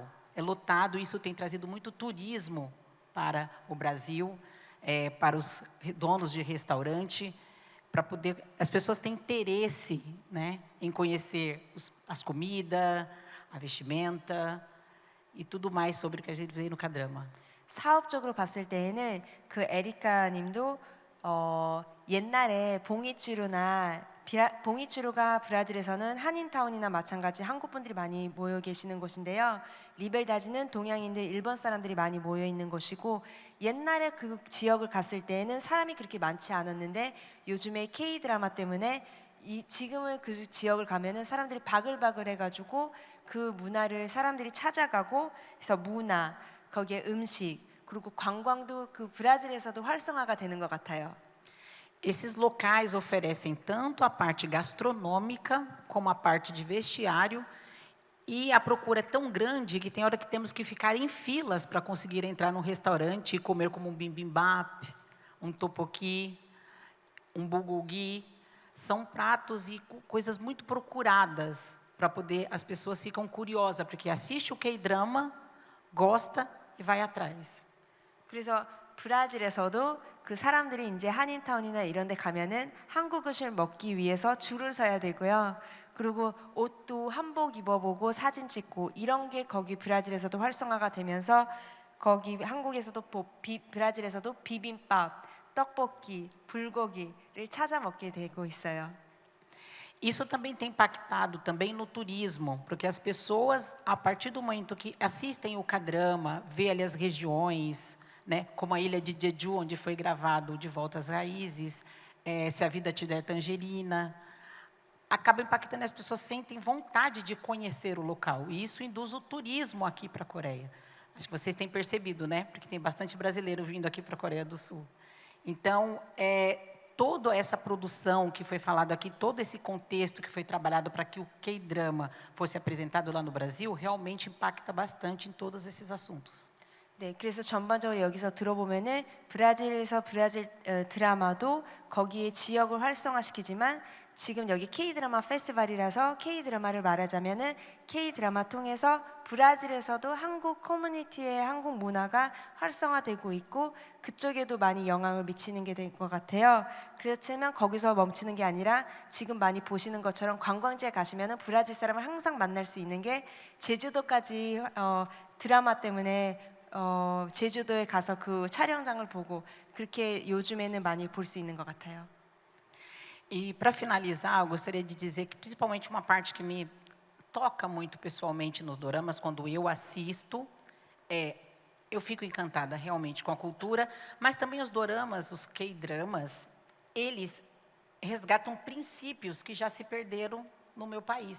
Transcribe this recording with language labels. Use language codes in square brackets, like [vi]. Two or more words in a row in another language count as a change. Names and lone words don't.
[pt] É lotado, isso tem trazido muito turismo para o Brasil, para os donos de restaurante, para poder. As pessoas têm interesse, né, em conhecer as comidas, a vestimenta e tudo mais sobre o que a gente vê no K-drama. [ko] 사업적으로 봤을 때에는 그 에리카 님도 옛날에 봉이치루가 브라질에서는 한인타운이나 마찬가지 한국 분들이 많이 모여 계시는 곳인데요. 리벨다지는 동양인들, 일본 사람들이 많이 모여 있는 곳이고 옛날에 그 지역을 갔을 때에는 사람이 그렇게 많지 않았는데 요즘에 K 드라마 때문에 지금은 그 지역을 가면은 사람들이 바글바글 해가지고 그 문화를 사람들이 찾아가고 그래서 문화 거기에 음식 그리고 관광도 그 브라질에서도 활성화가 되는 것 같아요. [pt] Esses locais oferecem tanto a parte gastronômica como a parte de vestiário e a procura é tão grande que tem hora que temos que ficar em filas para conseguir entrar num restaurante e comer como um bibimbap, um tteokbokki, um bulgogi. São pratos e coisas muito procuradas para poder as pessoas ficam curiosas porque assiste o K-drama, gosta e vai atrás. [ko] 그래서 브라질에서도 그 사람들이 이제 한인타운이나 이런 데 가면은 한국 음식을 먹기 위해서 줄을 서야 되고요. 그리고 옷도 한복 입어보고 사진 찍고 이런 게 거기 브라질에서도 활성화가 되면서 거기 한국에서도 브라질에서도 비빔밥, 떡볶이, 불고기를 찾아 먹게 되고 있어요. [pt] Isso também tem impactado também no turismo, porque as pessoas, a partir do momento que assistem o K-drama, vê ali as regiões, né, como a ilha de Jeju, onde foi gravado De Volta às Raízes, Se a Vida Te Der Tangerina, acaba impactando, as pessoas sentem vontade de conhecer o local, e isso induz o turismo aqui para a Coreia. Acho que vocês têm percebido, né, porque tem bastante brasileiro vindo aqui para a Coreia do Sul. Então, toda essa produção que foi falado aqui, todo esse contexto que foi trabalhado para que o K-drama fosse apresentado lá no Brasil, realmente impacta bastante em todos esses assuntos. [ko] 네, 그래서 전반적으로 여기서 들어보면은 브라질에서 브라질 드라마도 거기에 지역을 활성화시키지만 지금 여기 K-드라마 페스티벌이라서 K-드라마를 말하자면은 K-드라마 통해서 브라질에서도 한국 커뮤니티의 한국 문화가 활성화되고 있고 그쪽에도 많이 영향을 미치는 게 될 것 같아요. 그렇지만 거기서 멈추는 게 아니라 지금 많이 보시는 것처럼 관광지에 가시면은 브라질 사람을 항상 만날 수 있는 게 제주도까지 드라마 때문에 제주도에 가서 그 촬영장을 보고 그렇게 요즘에는 많이 볼 수 있는 것 같아요. [pt] E para finalizar, eu gostaria de dizer que principalmente uma parte que me toca muito pessoalmente nos doramas, quando eu assisto, eu fico encantada realmente com a cultura, mas também os doramas, os K-dramas, eles resgatam princípios que já se perderam no meu país.